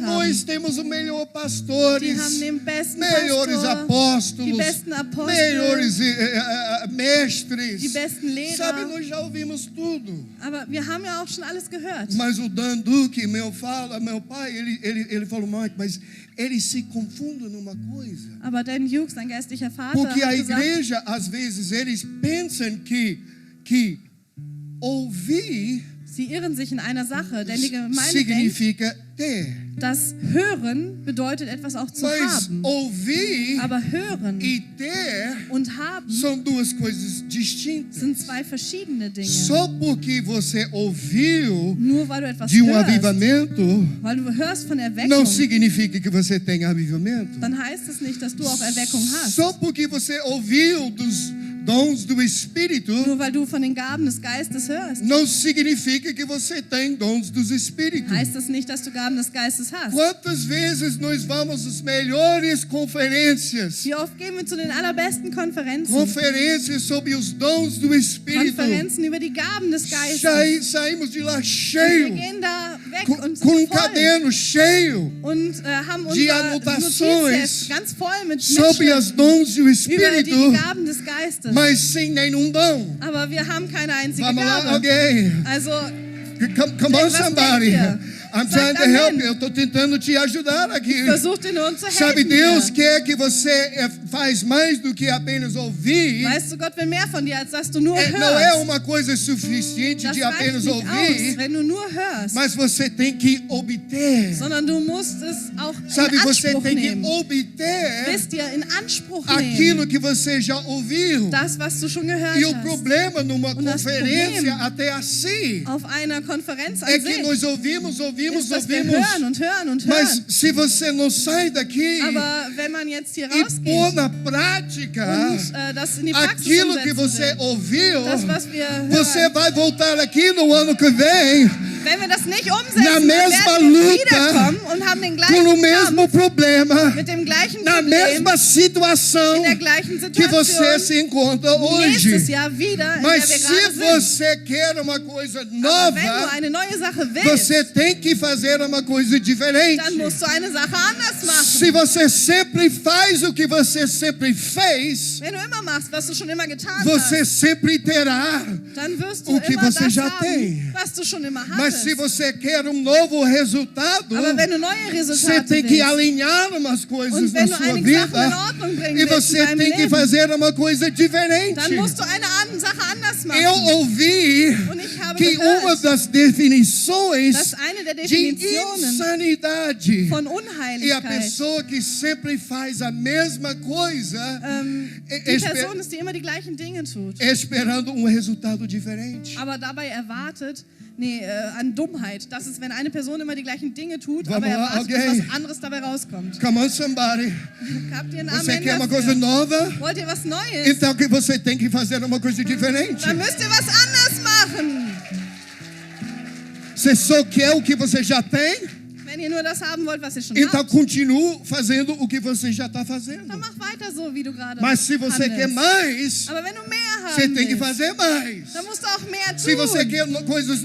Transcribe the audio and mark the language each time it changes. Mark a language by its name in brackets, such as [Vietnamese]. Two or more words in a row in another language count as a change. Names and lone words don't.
[Portuguese] Nós temos o melhor [German] Die [Portuguese] pastores, [German] haben den besten [Portuguese] melhores [German] Pastor, die [Portuguese] apóstolos, [German] besten Apostel, [Portuguese] melhores mestres. [German] die besten [Portuguese] Sabe, [German] Lehrer. [Portuguese] nós já ouvimos tudo. [German] Aber wir haben ja auch schon alles gehört. [Portuguese] Mas o Dan Duque, meu pai, ele falou, Mike, mas eles se confundem numa coisa. [German] Aber Dan Hughes, sein geistlicher Vater, [Portuguese] Porque a [German] hat gesagt, [Portuguese] igreja, às vezes, eles pensam que ouvir [German] sie irren sich in einer Sache, denn die Gemeinde denkt, [Portuguese] significa ter. [German] dass Hören bedeutet, etwas auch zu [Portuguese] Mas [German] haben. [Portuguese] ouvir [German] Aber Hören [Portuguese] e ter [German] und Haben [Portuguese] são duas coisas distintas. [German] sind zwei verschiedene Dinge. [Portuguese] Só porque você ouviu [German] Nur weil du etwas [Portuguese] de [German] hörst, [Portuguese] avivamento, [German] weil du hörst von [Portuguese] não [German] Erweckung, [Portuguese] significa que você tem avivamento. [German] dann heißt es nicht, dass du auch Erweckung hast. [Portuguese] Só porque você ouviu dos dons do Espírito, [German] Nur weil du von den Gaben des Geistes hörst, [Portuguese] não significa que você tem dons dos Espíritos. [German] heißt das nicht, dass du Gaben des Geistes hast. [Portuguese] Quantas vezes nós vamos às melhores conferências? [German] Wie oft gehen wir zu den allerbesten Konferenzen? [Portuguese] Conferências sobre os dons do Espírito. [German] Konferenzen über die Gaben des Geistes. [Portuguese] Saímos de lá [German] Wir [Portuguese] cheio, [German] gehen da weg [Portuguese] com [German] und [Portuguese] um [German] sind voll [Portuguese] caderno cheio [German] und haben [Portuguese] de [German] unser [Portuguese] anotações [German] Notizheft ganz voll mit [Portuguese] sobre [German] Mitschriften [Portuguese] as dons do [German] über [Portuguese] Espírito, [German] die Gaben des Geistes. [Portuguese] mas sem nenhum dom. [German] Aber wir haben keine einzige [Portuguese] Vamos lá, [German] Gabe. [Portuguese] alguém. [German] Also, [English] Come on, [German] Was [English] somebody. [German] denkt ihr? [English] I'm [German] Sagt [English] trying to help [German] Amen. [English] you. [Portuguese] Eu estou tentando te ajudar aqui. [German] versucht ihr nur uns zu helfen. [Portuguese] Sabe, Deus [German] hier. [Portuguese] quer que você faz mais do que apenas ouvir. [German] Weißt du, Gott will mehr von dir, als dass du nur [Portuguese] Não é [German] hörst. [Portuguese] uma coisa suficiente [German] Das [Portuguese] de [German] reicht [Portuguese] apenas [German] nicht aus, [Portuguese] ouvir, [German] wenn du nur hörst, [Portuguese] mas você tem que obter. [German] sondern du musst es auch [Portuguese] Sabe, [German] in [Portuguese] você [German] Anspruch [Portuguese] tem que [German] nehmen. [Portuguese] obter [German] Wisst ihr, in Anspruch [Portuguese] aquilo [German] nehmen. [Portuguese] que você já ouviu. [German] Das, was du schon gehört [Portuguese] E o [German] hast. [Portuguese] problema numa [German] Und das [Portuguese] conferência [German] Problem [Portuguese] até assim [German] Auf einer Konferenz an [Portuguese] é que [German] sich [Portuguese] nós ouvimos, [German] ist, dass wir hören und hören und [Portuguese] mas [German] hören. [Portuguese] se você não sai daqui [German] Aber wenn man jetzt hier [Portuguese] e pôr [German] rausgeht [Portuguese] na prática [German] und das in die Praxis [Portuguese] aquilo que [German] umsetzen [Portuguese] você [German] will, [Portuguese] ouviu, [German] das, was wir [Portuguese] você [German] hören, [Portuguese] vai voltar aqui no ano que vem [German] wenn wir das nicht umsetzen, [Portuguese] Na [German] dann [Portuguese] mesma [German] werden wir [Portuguese] luta, [German] wiederkommen und haben den [Portuguese] com o [German] gleichen [Portuguese] mesmo [German] Kampf, [Portuguese] problema, [German] mit dem gleichen [Portuguese] na [German] Problem, [Portuguese] mesma situação [German] in der gleichen [Portuguese] que você [German] Situation, [Portuguese] se encontra [German] nächstes [Portuguese] hoje. [German] Jahr wieder, in [Portuguese] Mas [German] der wir [Portuguese] se [German] gerade sind. [Portuguese] você quer uma coisa [German] Aber wenn du [Portuguese] nova, [German] eine neue Sache willst, [Portuguese] você tem que fazer uma coisa diferente. [German] dann musst du eine Sache anders machen. [Portuguese] Se você sempre faz o que você sempre fez, [German] Wenn du immer machst, was du schon immer getan [Portuguese] você [German] hast, [Portuguese] sempre terá. [German] dann wirst du [Portuguese] o que [German] immer [Portuguese] você [German] das [Portuguese] já [German] haben, [Portuguese] tem. [German] was du schon immer [Portuguese] Mas [German] hattest. [Portuguese] se você quer novo resultado, [German] Aber wenn du neue [Portuguese] você [German] Resultate [Portuguese] tem que [German] willst, [Portuguese] alinhar umas coisas [German] und [Portuguese] na [German] wenn du [Portuguese] sua [German] einige Sachen in [Portuguese] vida [German] Ordnung bringen [Portuguese] e [German] willst in [Portuguese] você [German] deinem [Portuguese] tem que [German] Leben, [Portuguese] fazer uma coisa diferente. [German] dann musst du eine Sache anders machen. [Portuguese] Eu ouvi [German] Und ich habe [Portuguese] que [German] gehört, [Portuguese] uma das definições [German] dass eine der [Portuguese] de [German] Definitionen [Portuguese] insanidade [German] von [Portuguese] é a [German] Unheiligkeit [Portuguese] pessoa que sempre faz a mesma coisa, [German] die Person ist, die immer die gleichen Dinge tut, [Portuguese] esperando resultado diferente. [German] aber dabei erwartet, an Dummheit. Das ist, wenn eine Person immer die gleichen Dinge tut, [Portuguese] Vamos [German] aber [Portuguese] lá, [German] erwartet, [Portuguese] alguém? [German] dass was anderes dabei rauskommt. [English] Come on, somebody. [German] Habt ihr einen [Portuguese] Você [German] Amen [Portuguese] quer uma [German] dafür? [Portuguese] coisa nova? [German] Wollt ihr was Neues? [Portuguese] Então que você tem que fazer uma coisa diferente. [German] Dann müsst ihr was anders machen. [Portuguese] Você só quer o que você já tem? [German] Wenn ihr nur das haben wollt, was ihr schon [Portuguese] Então [German] habt, [Portuguese] continue fazendo o que você já está fazendo. [German] dann mach weiter so, wie du gerade [Portuguese] Mas se você [German] handelst. [Portuguese] quer mais, [German] Aber wenn du mehr [Portuguese] você [German] haben [Portuguese] tem que [German] willst, [Portuguese] fazer mais. [German] dann musst du auch mehr tun. [Portuguese] Se você quer coisas